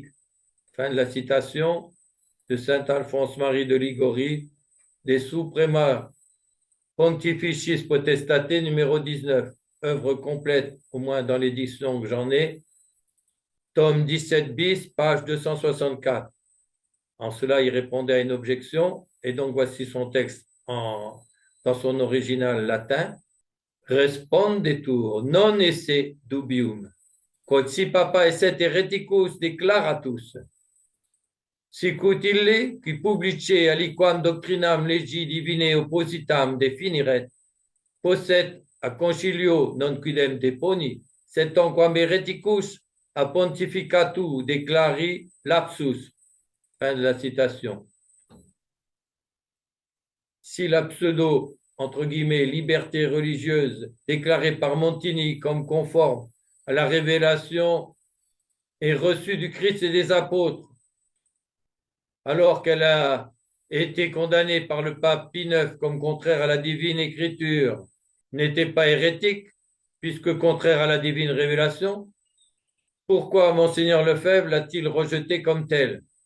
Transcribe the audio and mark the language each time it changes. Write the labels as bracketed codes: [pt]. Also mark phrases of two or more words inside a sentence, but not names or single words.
[fr] Fin de la citation de saint Alphonse-Marie de Ligorie, des Suprema Pontificis Potestate numéro 19, œuvre complète, au moins dans l'édition que j'en ai, tome 17 bis, page 264. En cela, il répondait à une objection, et donc voici son texte dans son original latin. [la] Respondetur non esse dubium, quod si papa esset hereticus declaratus, sicut ille, qui publice aliquam doctrinam legi divinae oppositam definiret, posset a concilio non quidem deponi, sed tanquam hereticus a pontificatu declari lapsus. [fr] Fin de la citation. si la pseudo, entre guillemets, liberté religieuse déclarée par Montini comme conforme à la révélation est reçue du Christ et des apôtres, alors qu'elle a été condamnée par le pape Pie IX comme contraire à la divine écriture, n'était pas hérétique, puisque contraire à la divine révélation, pourquoi Monseigneur Lefebvre l'a-t-il rejetée comme telle?